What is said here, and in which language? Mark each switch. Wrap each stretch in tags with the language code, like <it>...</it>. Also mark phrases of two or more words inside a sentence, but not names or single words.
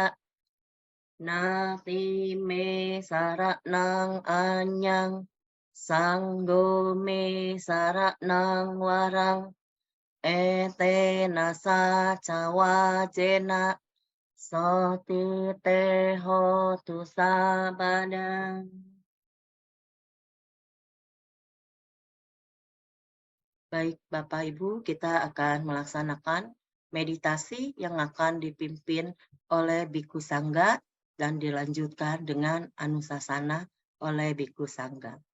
<pi>Nati me saranang anyang, Sanggo me saranang warang, etena sacawa jena, Soti teho tu sabada.</pi> <id>Baik Bapak Ibu, kita akan melaksanakan meditasi yang akan dipimpin oleh Biku Sangga dan dilanjutkan dengan Anusasana oleh Biku Sangga.</id>